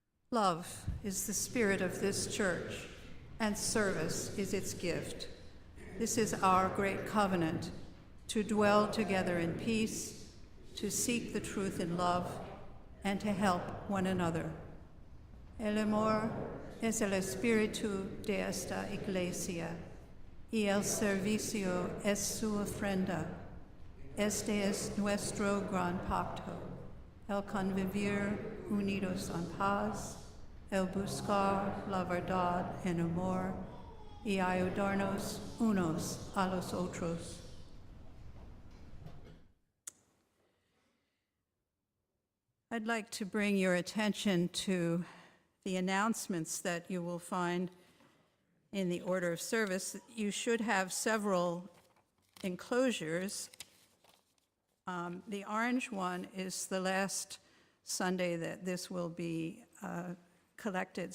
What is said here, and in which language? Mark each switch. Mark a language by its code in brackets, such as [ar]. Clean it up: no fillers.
[en] Love is the spirit of this church, and service is its gift. This is our great covenant, to dwell together in peace, to seek the truth in love, and to help one another. [es] El amor es el espíritu de esta iglesia, y el servicio es su ofrenda. Este es nuestro gran pacto, el convivir unidos en paz, el buscar la verdad en amor, y ayudarnos unos a los otros. [en] I'd like to bring your attention to the announcements that you will find in the order of service. You should have several enclosures. The orange one is the last Sunday that this will be collected.